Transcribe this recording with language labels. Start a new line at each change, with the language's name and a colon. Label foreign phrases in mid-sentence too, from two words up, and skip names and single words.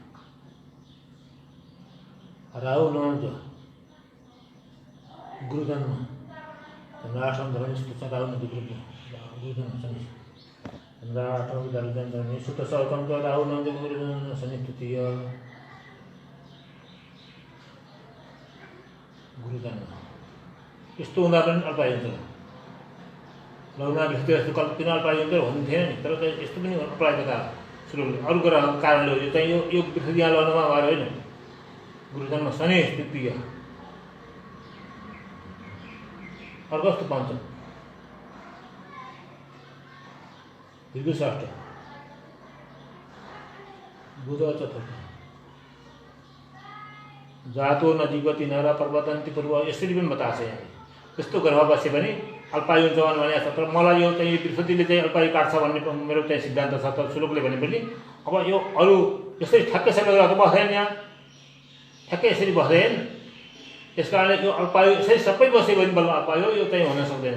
Sanskrit: राहु नहुन्छ, गुरुजन्म चन्द्र 8मा धरणी सुत राहु न गुरुजन्म शनि, चन्द्र 8मा धरणी सुत 7मा राहु नहुन्छ, गुरुजन्म शनि तृतीय, गुरुजन्म।
Nepali: यस्तो हुँदा पनि अल्पायु हुन्छ। लग्नमा बृहस्पति जस्तो कल्पना अल्पायु हुन्थेन नि, तर यस्तो पनि अल्पायुता सुरुले अरू ग्रहको कारणले हो। यो चाहिँ यो बृहस्पति यहाँ लग्नमा भएर होइन,
Sanskrit: गुरुजन्म शनि तृतीय, अर्कस्तु पञ्चम, भृगु षष्ठ, बुध चतुर्थ, जातो न जीवती न र प्रवदन्ती पूर्व।
Nepali: यसरी पनि बताएको छ यहाँ। त्यस्तो ग्रह बसे पनि अल्पायु हुन्छ भने छ। तर मलाई यो चाहिँ बृहस्पतिले चाहिँ अल्पायु काट्छ भन्ने मेरो चाहिँ सिद्धान्त छ। तर श्लोकले भने पनि अब यो अरू यसरी ठ्याक्कै सबै ग्रह त बस्दैन, यहाँ ठ्याक्कै यसरी बस्दैन। त्यस कारणले यो अल्पायु यसरी सबै बस्यो भने बल्ल अल्पायु यो चाहिँ हुन सक्दैन।